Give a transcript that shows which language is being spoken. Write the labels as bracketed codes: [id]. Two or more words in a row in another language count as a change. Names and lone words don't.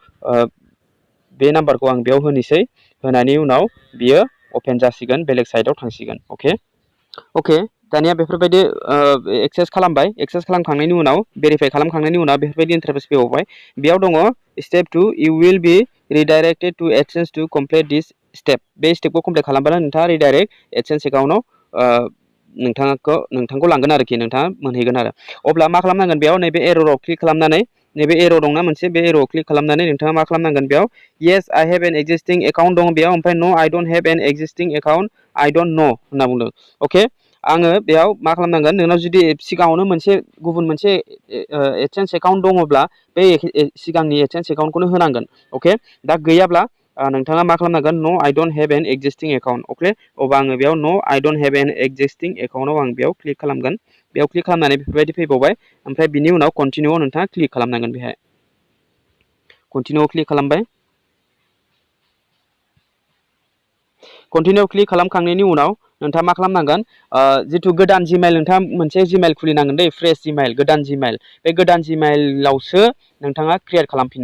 [brx] बेयाव होनोसै होनायनि उनाव बियो अपेन जासिगोन बेलेग साइडआव थांसिगोन अके दानिया बेफोरबायदि एक्सेस खालामबाय एक्सेस खालामखांनायनि उनाव भेरिफाइ खालामखांनायनि उनाव बेफोरबायदि इन्टारफेस फैबावबाय बेयाव दङ स्टेप 2 [en] you will be redirected to AdSense to complete this step [brx] बे स्टेपखौ कमप्लिट खालामबानो नोंथाङा रिडाइरेक्ट एडसेन्स एकाउन्टआव नोंथांखौ लांगोन आरोखि नोंथाङा मोनहैगोन आरो अब्ला मा खालामनांगोन बेयाव नैबे एरराव क्लिक खालामनानै नैबे एरर दंना मोनसे बे एरराव क्लिक खालामनानै नोंथाङा मा खालामनांगोन बेयाव [en] yes I have an existing account [brx] दं बेयाव ओमफ्राय [en] no I don't have an existing account I don't know [brx] होनना बुंदों अके आङो बेयाव मा खालामनांगोन नोंनाव जुदि सिगाङावनो गुबुन मोनसे एडसेन्स एकाउन्ट दङब्ला बे सिगांनि एडसेन्स एकाउन्टखौनो होनांगोन अके दा गैयाब्ला नोंथाङा मा खालामनांगोन [en] no I don't have an existing account [brx] अके अब्ला आङो बेयाव [en] no I don't have an existing account [brx] आं बेयाव क्लिक खालामगोन बेयाव क्लिक खालामनानै बेफोरबायदि फैबावबाय ओमफ्राय बिनि उनाव कन्टिनिउआव नोंथाङा क्लिक खालामनांगोन बेहाय कन्टिनिउआव क्लिक खालामबाय कन्टिनिउ क्लिक खालामखांनायनि उनाव नोंथाङा मा खालामनांगोन जिथु गोदान जिमेल नोंथाङा मोनसे जिमेल खुलिनांगोन दै फ्रेश जिमेल गोदान जिमेल बे गोदान जिमेलावसो नोंथाङा क्रियेट खालामफिननो